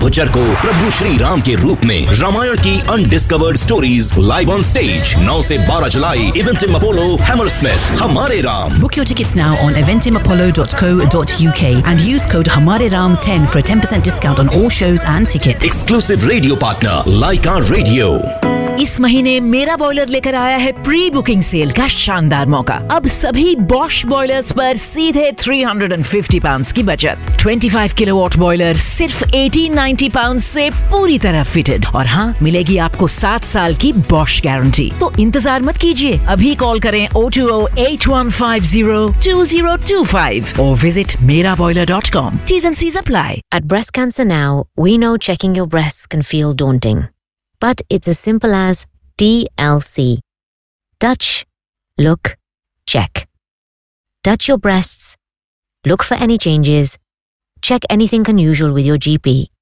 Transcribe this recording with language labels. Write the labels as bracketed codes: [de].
[hi] Bhujar ko Prabhu Shri Ram ke roop mein. Ramayan ki [en] undiscovered stories live on stage. 9 se 12 July, Eventim Apollo, Hammersmith. Hamari Ram. Book your tickets now on eventimapollo.co.uk and use code HamariRam10 for a 10% discount on all shows and tickets. Exclusive radio partner, like radio. [hi] इस महीने मेरा boiler लेकर आया है pre booking cell का शानदार मौका। अब सभी बॉश बॉयलर्स पर सीधे £350 की बचत। 25 किलोवाट बॉयलर सिर्फ £1,890 से पूरी तरह फिटेड। और हाँ, मिलेगी आपको 7 साल की बॉश गारंटी। तो इंतजार मत कीजिए, अभी कॉल करें 020-8150-2025 और visit meraboiler.com। [en] T's and C's apply। At Breast Cancer Now, we know checking your breasts can feel daunting. But it's as simple as TLC. Touch, look, check. Touch your breasts, look for any changes, check anything unusual with your GP.